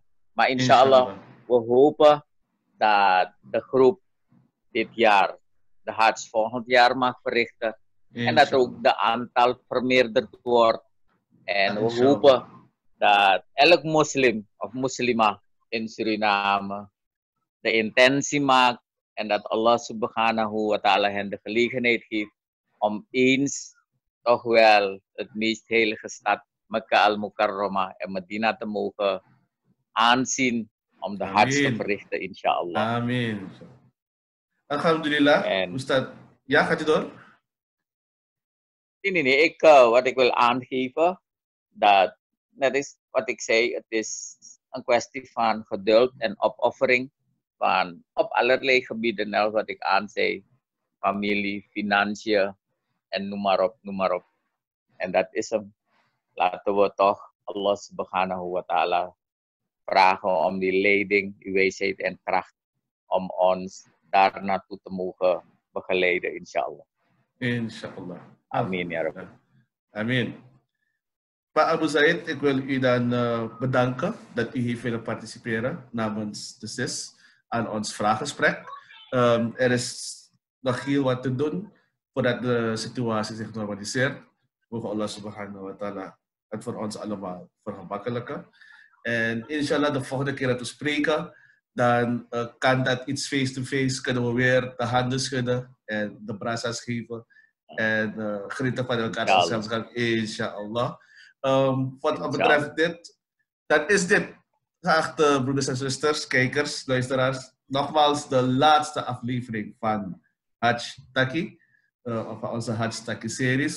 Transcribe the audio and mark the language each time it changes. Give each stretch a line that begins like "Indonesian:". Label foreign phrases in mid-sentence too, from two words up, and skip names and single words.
Dutch: Maar inshallah, we hopen dat de groep dit jaar de Hajj volgend jaar mag verrichten. En dat ook de aantal vermeerderd wordt. En we hopen dat elk moslim of moslima in Suriname de intentie maakt en dat Allah
Arabic: subhanahu wa ta'ala
Dutch: hen de gelegenheid geeft om eens toch wel het meest heilige stad Mekka al-Mukarramah en Medina te mogen aanzien om de hajj te verrichten, inshallah.
Arabic: Amin. Alhamdulillah,
Dutch: En Ustad. Ja, gaat u door? nee, wat ik wil aangeven, dat is wat ik zei, het is een kwestie van geduld en opoffering van op allerlei gebieden, net wat ik aanzei, familie, financiën en noem maar op. En dat is hem. Laten we toch Allah
Arabic: subhanahu wa ta'ala
Dutch: vragen om die leiding, die wijsheid en kracht om ons daar naartoe te mogen begeleiden, inshallah. Inshallah.
Arabic: Amin, ya Rabbi.
Dutch: Amin. Pak Abu Zaid, ik wil u dan bedanken dat u heeft willen participeren namens de SIS aan ons vraaggesprek. Er is nog heel wat te doen voordat de situatie zich normaliseert. Mogen Allah
Arabic: subhanahu wa ta'ala
Dutch: het voor ons allemaal vergemakkelijken. En inshallah de volgende keer dat we spreken, dan kan dat iets
English: face-to-face,
Dutch: kunnen we weer de handen schudden en de brasa's geven en genieten van elkaar gezelschap, inshallah. Wat betreft dit, dat is dit. Geachte broeders en zusters, kijkers, luisteraars, nogmaals de laatste aflevering van Hajj Taki, of onze Hajj Taki series.